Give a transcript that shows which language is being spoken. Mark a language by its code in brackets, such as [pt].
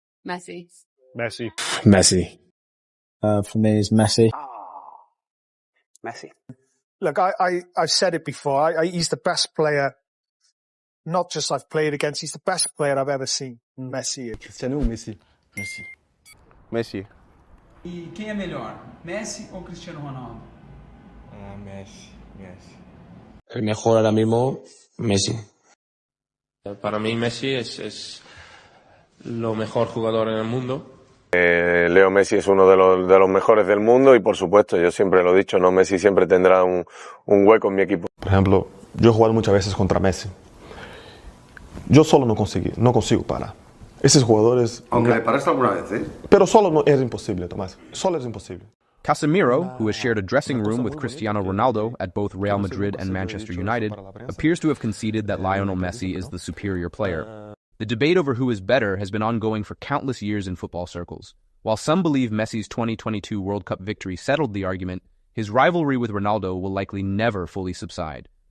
[en] Messi. Messi. Messi. For me, it's Messi. Messi. Look, I've said it before. He's the best player, not just I've played against, he's the best player I've ever seen. Messi. [pt] Cristiano ou Messi? Messi. Messi. E quem é melhor, Messi ou Cristiano Ronaldo? Messi. Messi. [es] El mejor ahora mismo, Messi. Para mí Messi es lo mejor jugador en el mundo. Leo Messi es uno de los mejores del mundo y por supuesto, yo siempre lo he dicho, ¿no? Messi siempre tendrá un hueco en mi equipo. Por ejemplo, yo he jugado muchas veces contra Messi. Yo solo no consigo parar. Esos jugadores... Aunque le paraste alguna vez, ¿eh? Pero solo no es imposible, Tomás. Solo es imposible. [en] Casemiro, who has shared a dressing room with Cristiano Ronaldo at both Real Madrid and Manchester United, appears to have conceded that Lionel Messi is the superior player. The debate over who is better has been ongoing for countless years in football circles. While some believe Messi's 2022 World Cup victory settled the argument, his rivalry with Ronaldo will likely never fully subside.